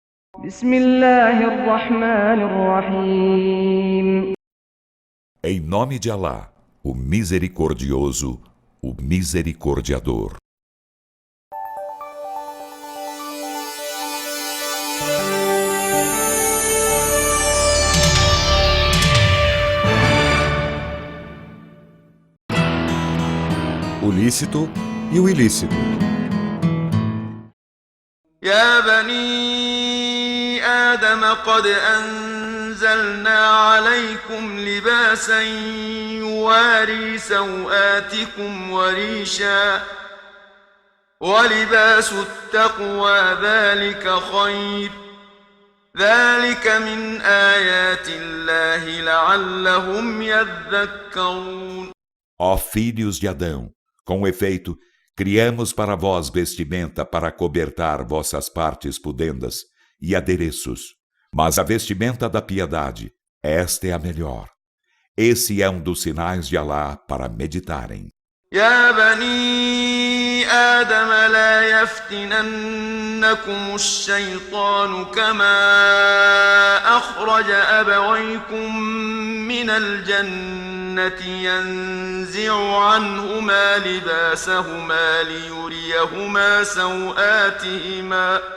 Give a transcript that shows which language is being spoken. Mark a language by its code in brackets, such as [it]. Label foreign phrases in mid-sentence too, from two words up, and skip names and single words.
[ar] بسم الله الرحمن الرحيم. [pt] Em nome de Alá, o Misericordioso, o Misericordiador. O lícito e o ilícito. [ar] يا بني آدم قد أنزلنا عليكم لباسا يواري سوآتكم وريشا ولباس التقوى ذلك خير ذلك من آيات الله لعلهم يذكرون. [pt] Ó filhos de Adão, com efeito, criamos para vós vestimenta para cobertar vossas partes pudendas e adereços. Mas a vestimenta da piedade, esta é a melhor. Esse é um dos sinais de Alá para meditarem. [ar] يا بني آدم لا يفتننكم الشيطان كما أخرج أبويكم من الجنة ينزع عنهما لباسهما ليريهما سوآتهما